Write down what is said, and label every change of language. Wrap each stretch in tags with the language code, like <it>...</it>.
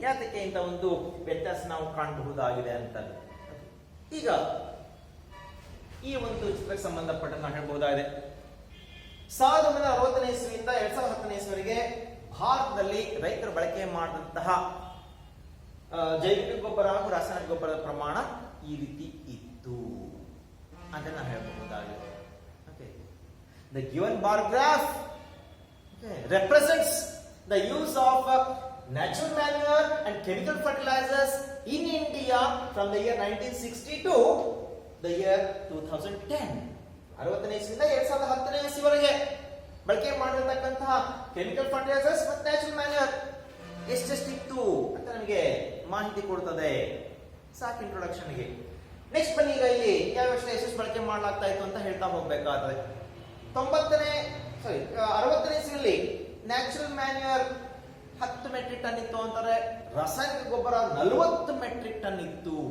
<kn>ಯಾತಕ್ಕೆ ಇಂಥ ಒಂದು ವ್ಯತ್ಯಾಸ ನಾವು ಕಾಣಬಹುದಾಗಿದೆ ಅಂತ. ಈಗ ಈ ಒಂದು ಚಿತ್ರಕ್ಕೆ ಸಂಬಂಧಪಟ್ಟ ನಾವು ಹೇಳ್ಬೋದಾಗಿದೆ, 1960ನೇ ಇಸ್ವಿಯಿಂದ 2010ನೇ ಇಸ್ವಿವರೆಗೆ ಭಾರತದಲ್ಲಿ ರೈತರು ಬಳಕೆ ಮಾಡಿದಂತಹ ಜೈವಿಕ ಗೊಬ್ಬರ ಹಾಗೂ ರಾಸಾಯನಿಕ ಗೊಬ್ಬರದ ಪ್ರಮಾಣ ಈ ರೀತಿ ಇತ್ತು ಅಂತ ನಾವು ಹೇಳಬಹುದಾಗಿದೆ.</kn> <en>The given bar graph represents the use of natural manure and chemical fertilizers in India from the year 1960 to the year 2010.</en> <kn>60ನೇ ಇಸ್ವಿಯಿಂದ 2010ನೇ ಇಸ್ವಿವರೆಗೆ ಬಳಕೆ ಮಾಡಿರತಕ್ಕಂತಹ ಕೆಮಿಕಲ್ ಫರ್ಟಿಲೈಸರ್ಸ್ ಮತ್ತು ನ್ಯಾಚುರಲ್ ಮ್ಯಾನ್ಯೂರ್ ಎಷ್ಟೆಷ್ಟಿತ್ತು ಅಂತ ನಮಗೆ ಮಾಹಿತಿ ಕೊಡ್ತದೆ. ಸಾಕು ಇಂಟ್ರೊಡಕ್ಷನ್ಗೆ. ನೆಕ್ಸ್ಟ್ ಬನ್ನಿ, ಈಗ ಇಲ್ಲಿ ಯಾವ ವರ್ಷ ಎಷ್ಟು ಬಳಕೆ ಮಾಡಲಾಗ್ತಾ ಇತ್ತು ಅಂತ ಹೇಳ್ತಾ ಹೋಗ್ಬೇಕಾದ್ರೆ, 60ನೇ ಇಸ್ವಿಯಲ್ಲಿ ನ್ಯಾಚುರಲ್ ಮ್ಯಾನ್ಯೂರ್ 10 ಮೆಟ್ರಿಕ್ ಟನ್ ಇತ್ತು ಅಂತಾರೆ, ರಾಸಾಯನಿಕ ಗೊಬ್ಬರ 40 ಮೆಟ್ರಿಕ್ ಟನ್ ಇತ್ತು.</kn>